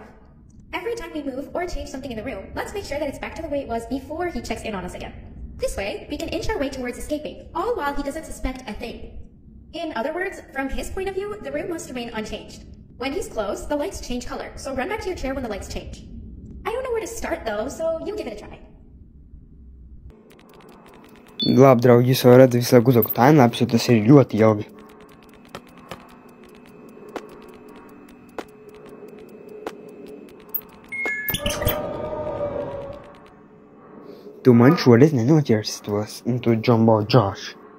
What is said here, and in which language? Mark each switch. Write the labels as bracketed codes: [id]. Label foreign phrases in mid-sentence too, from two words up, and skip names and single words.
[en] Every time we move or change something in the room, let's make sure that it's back to the way it was before he checks in on us again. This way, we can inch our way towards escaping, all while he doesn't suspect a thing. In other words, from his point of view, the room must remain unchanged. When he's close, the lights change color, so run back to your chair when the lights change. I don't know where to start though, so you give it a try. [lv] Labi, draugi, jūs jau redzat visu laiku uzaugu timelapse, jo tas ir ļoti ilgi. Tu man šoreiz nenoķersi tos, un tu Jumbo Josh.